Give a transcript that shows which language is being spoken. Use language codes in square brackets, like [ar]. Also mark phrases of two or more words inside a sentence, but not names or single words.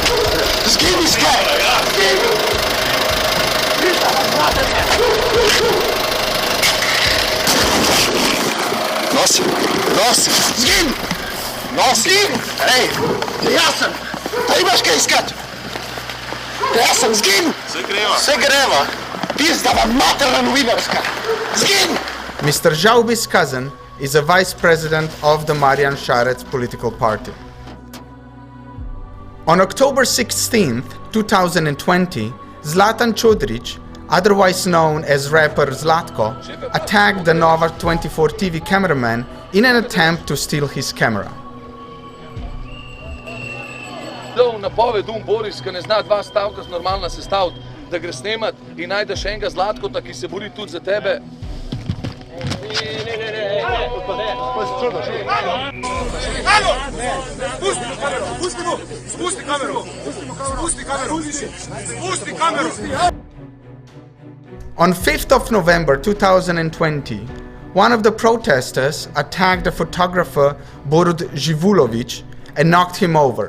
[sl] Zgini se! Nosi! Nosi! Zgin! Nosi! Hej! Jasen! Pa imaš kaj iskat? Jasen, zgin! Se greva! Pizda vam materna novinarska! Zgin! [en] Mr. Žaubi's cousin is a vice president of the Marjan Šarec political party. On October 16th, 2020, Zlatan Čodrić, otherwise known as rapper Zlatko, attacked the Nova 24 TV cameraman in an attempt to steal his camera. [sl] Dal napoved Boris, ki ne zna dva stavka normalno sestaviti, da gre snemat in najdeš enega Zlatkota, ki se bori tudi za tebe. [en] On 5th of November 2020, one of the protesters attacked the photographer Borut Živulović and knocked him over.